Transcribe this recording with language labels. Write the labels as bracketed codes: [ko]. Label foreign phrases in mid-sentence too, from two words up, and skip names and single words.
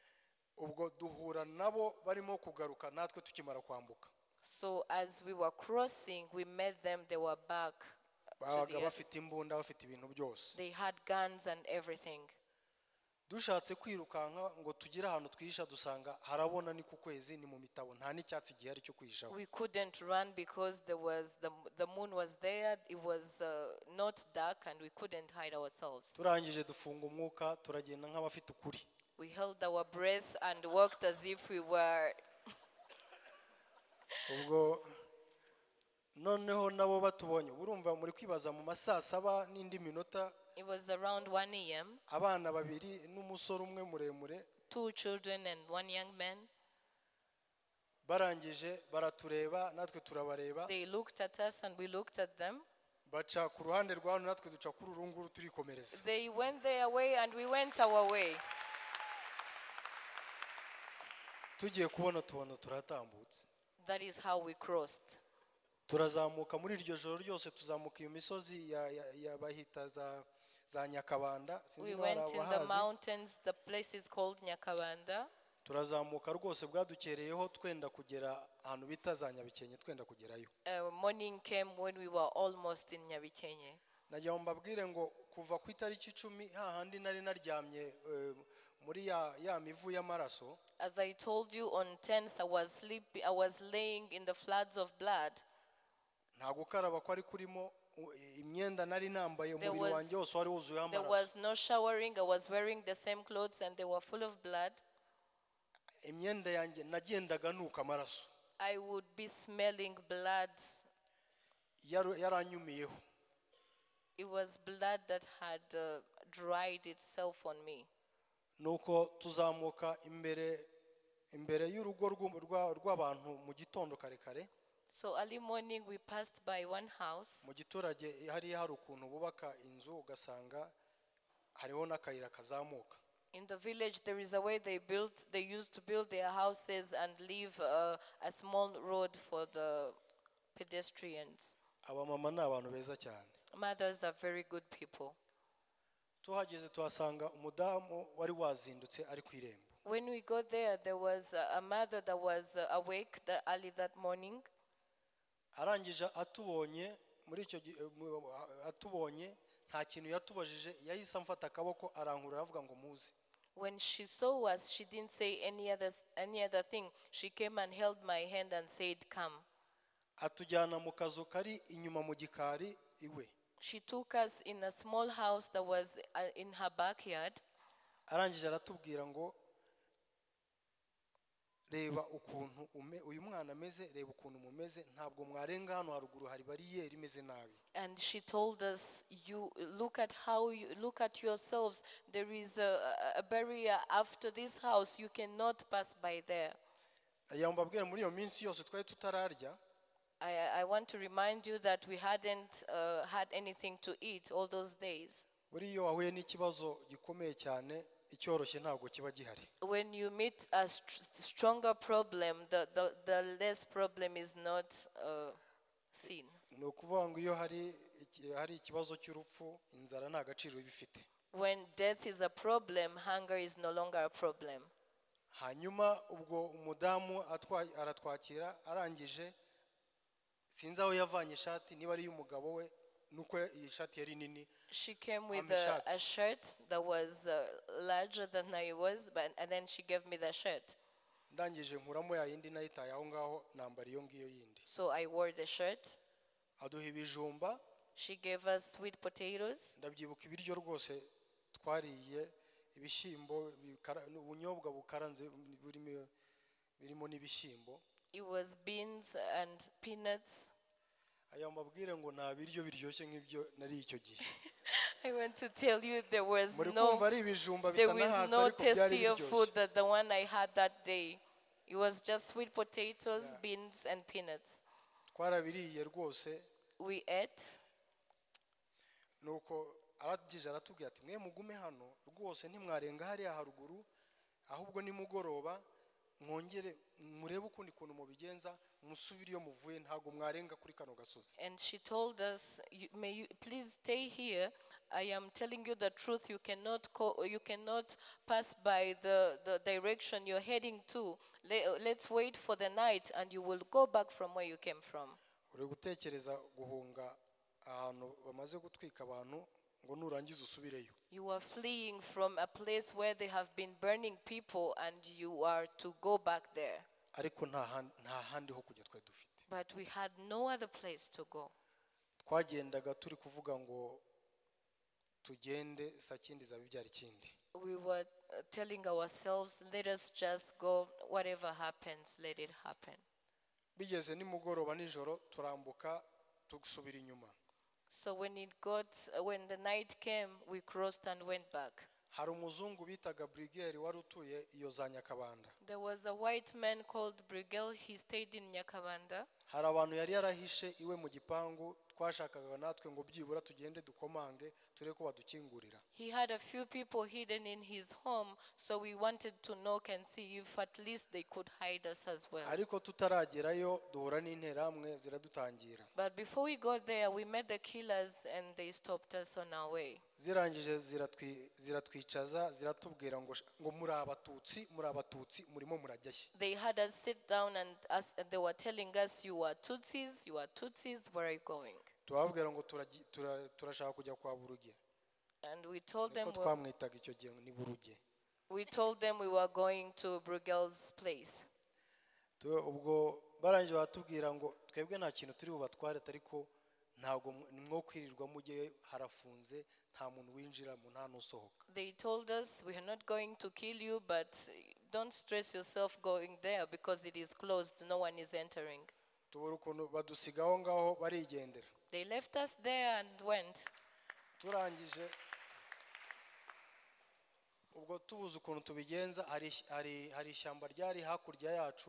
[rw] Ubwo duhura nabo barimo kugaruka natwe tukimara kwambuka. [en] So as we were crossing, we met them. They were back. They had guns and everything. [rw] Dushatse kwirukanka ngo tugire ahantu twihisha, dusanga harabona ni ku kwezi, ni mu mitabo, nta n'icyatsi gihari cyo kwihishaho. [en] We couldn't run because there was the moon was there. It was not dark and we couldn't hide ourselves. [rw] Turangije dufunga umwuka, turagenda nk'abafite ukuri. [en] We held our breath and walked as if we were. [rw] Ubwo noneho nabo batubonye urumva muri kwibaza mu masaa 7 n'indi minota. [en] It was around 1 a.m. [rw] abana babiri n'umusore umwe muremure, [en] 2 children and 1 young man. [rw] barangije baratureba natwe turabareba. [en] They looked at us and we looked at them. [rw] baca ku ruhande rwano natwe duca kuri urunguru turikomereza. [en] They went their way and we went our way. [rw] tugiye kubona tubona turatambutse. [en] That is how we crossed. [rw] turazamuka muri iryo joro ryose, tuzamuka iyo misozi ya bahita za Nyakabanda. [en] We went in the mountains. The place is called Nyakabanda. [rw] turazamuka rwose bwadukereyeho twenda kugera ahantu bita za Nyabikenye, twenda kugerayo. [en] Morning came when we were almost in Nyabikenye. [rw] nagira mbabwire ngo kuva ku itariki 10 hahandi nari naryamye muri ya mivu y'amaraso. [en] As I told you, on 10th I was laying in the floods of blood. [rw] nta gukaraba ko ari kurimo, imyenda nari nambaye umubiri wanjye wose wari wuzuye amaraso. [en] There was no showering. I was wearing the same clothes and they were full of blood. [rw] imyenda yanjye nagendaga nuka amaraso. [en] I would be smelling blood. [rw] yaranyumiyeho. [en] It was blood that had dried itself on me. [rw] nuko tuzamuka imbere y'urugo rw'abantu mu gitondo kare. [en] So early morning we passed by one house. [rw] mu giturage hari ukuntu bubaka inzu ugasanga hariho n'akayira kazamuka. [en] In the village there is a way they used to build their houses and leave a small road for the pedestrians. [rw] abamama ni abantu beza cyane. [en] Mothers are very good people. [rw] tuhageze tuhasanga umudamu wari wazindutse ari ku irembo. [en] When we got there was a mother that was awake early that morning. [rw] arangije atubonye muri icyo atubonye nta kintu yatubajije, yahise amfata akaboko arankurura avuga ngo muze. [en] When she saw us, she didn't say any other thing. She came and held my hand and said, "Come." [rw] atujyana mu kazu kari inyuma mu gikari iwe. [en] She took us in a small house that was in her backyard. [rw] arangije aratubwira ngo reba ukuntu uyu mwana ameze, reba ukuntu mumeze, ntabwo mwarenga hano haruguru hari bariyeri imeze nabi. [en] And she told us, you look at yourselves, there is a barrier after this house, you cannot pass by there. [rw] yambabwira muri iyo minsi yose twari tutararya. [en] I want to remind you that we hadn't had anything to eat all those days. [rw] buri iyo wahuye n'ikibazo gikomeye cyane, icyoroshye ntabwo kiba gihari. [en] When you meet a stronger problem, the less problem is not seen. [rw] ni ukuvuga ngo iyo hari ikibazo cy'urupfu, inzara nta gaciro bifite. [en] When death is a problem, hunger is no longer a problem. [rw] hanyuma ubwo umudamu aratwakira, arangije sinzi aho yavanye ishati, niba ari y'umugabo we, nuko iyi shati yari nini. [en] She came with a shirt that was larger than I was, and then she gave me the shirt. [rw] ndangije nkuramo ya yindi nayitaye aho ngaho, nambara iyo ngiyo yindi. [en] So I wore the shirt. [rw] aduha ibijumba. [en] She gave us sweet potatoes. [rw] ndabyibuka ibiryo rwose twariye, ibishyimbo, ubunyobwa bukaranze birimo n'ibishyimbo. [en] It was beans and peanuts. [rw] aya mbabwire ngo nta biryo biryoshye nk'ibyo nari icyo gihe. [en] I want to tell you there was [rw] muri kumva ari ibijumba bitanahasa [en] no [rw] ariko byari [en] tastier food [rw] biryoshye. [en] than the one I had that day. It was just sweet potatoes, beans and peanuts. [rw] twarabiriye rwose. [en] We ate. [rw] nuko aragije aratubwira ati mwe mugume hano rwose ntimwarenga hariya haruguru, ahubwo nimugoroba mwongere murebe ukundi kuntu mubigenza, musubire iyo muvuye, ntago mwarenga kuri kano gasozi. [en] And she told us, may you please stay here. I am telling you the truth. You cannot pass by the direction you're heading to. Let's wait for the night and you will go back from where you came from. [rw] uri gutekereza guhunga ahantu bamaze gutwika abantu ngo nurangiza usubireyo. [en] You are fleeing from a place where they have been burning people and you are to go back there. [rw] ariko nta handi ho kujya twari dufite. [en] But we had no other place to go. [rw] twagendaga turi kuvuga ngo tugende sakindi zabibyara ikindi. [en] We were telling ourselves, let us just go, whatever happens, let it happen. [rw] bigeze nimugoroba nijoro turambuka tugusubira inyuma. [en] So when the night came, we crossed and went back. [rw] Hari umuzungu bitaga Brigeri wari utuye iyo za Nyakabanda. [en] There was a white man called Brigel. He stayed in Nyakabanda. [rw] Hari abantu yari yarahishe iwe mu gipangu twashakaga natwe ngo byibura tugende dukomange ture ko badukingurira. [en] He had a few people hidden in his home, so we wanted to knock and see if at least they could hide us as well. [rw] Ariko tutaragerayo duhura n'interamwe ziradutangira. [en] But before we got there, we met the killers and they stopped us on our way. [rw] Zirangije ziratwicaza ziratubwira ngo muri abatutsi murimo murajyahe. [en] They had us sit down and they were telling us, you are Tutsis, where are you going? [rw] Tubabwira ngo turashaka kujya kwa Buruge. [en] And we told them [rw] twamwitaga icyo gihe ni Buruge. [en] We told them we were going to Brugel's place. [rw] Ubwo barangije batubwira ngo twebwe nta kintu turi bubatware ariko ntago nimwo kwirirwa mujye harafunze nta muntu winjira mu nta nusohoka. [en] They told us we are not going to kill you, but don't stress yourself going there because it is closed, no one is entering. [rw] Tubura ukuntu badusigaho ngaho barigendera. [en] They left us there and went. [rw] Turangije ubwo tubuze ukuntu tubigenza hari ishyamba ryari hakurya yacu.